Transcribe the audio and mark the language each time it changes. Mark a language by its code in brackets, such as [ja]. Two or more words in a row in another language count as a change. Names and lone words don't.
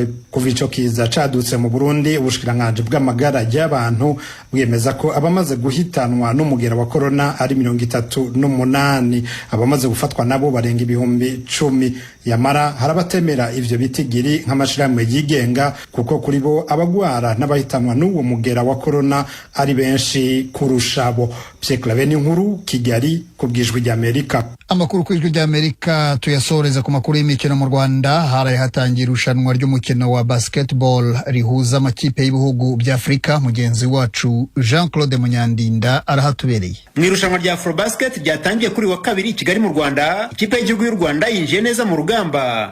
[rn] Kuva ico kiza cadutse mu Burundi, ubushikiranganje bw'amagara y'abantu bwemeza ko abamaze guhitanwa n'umugera wa corona ari 38, abamaze gufatwa nabo barenga ibihumbi 10. Yamara harabatemera ivyo bitigiri nk'amashirahamwe yigenga kuko kuri bo abagwara n'abahitanwa n'uwo mugera wa corona ari benshi kurushabo. [rw] Pierre Claver Nkuru, Kigali, kubwijwi rya Amerika. Amakuru kwijwi rya Amerika tuyasoreza ku makuru y'imikino mu Rwanda. Haraye hatangiye irushanwa ry'umukino wa basketball rihuza amakipe y'ibihugu bya Afrika. Mugenzi wacu Jean-Claude Munyandinda arahatubereye. Mu irushanwa rya Afrobasket ryatangiye kuri wa kabiri Kigali mu Rwanda, ikipe y'igihugu y'u Rwanda yinjiye neza mu rugamba.